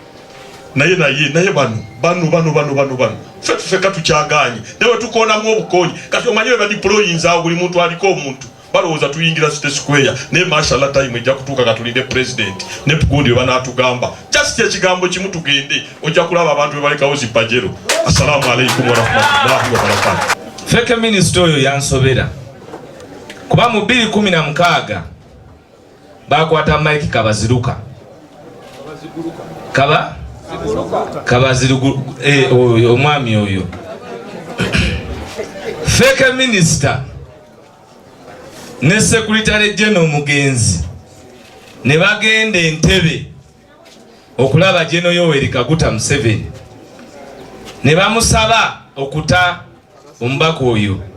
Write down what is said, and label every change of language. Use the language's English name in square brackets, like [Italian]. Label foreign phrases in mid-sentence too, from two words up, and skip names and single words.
[Ganda] Naye bano feka tukyaganye newe tukonamu obukonyi. Kati omanyi we badiployinza awo buli muntu aliko omuntu balowooza tuyingira City Square, naye mashallah time ejja kutuuka katulinde president ne tugundi we banaatugamba just ekigambo kimu tugende, ojja kulaba abantu be balekawo zipajero. [Arabic] السلام عليكم ورحمة الله وبركاته. [Ganda] Feke minisita oyo yansobera kuba mu 2016 bakwata Mike Kabaziruka Kabaziruka omwami oyo feke minisita ne [English] Secretary General [Ganda] Mugenzi ne bagenda Entebbe okulaba General Yoweri Kaguta Museveni ne bamusaba okuta omubaka oyo.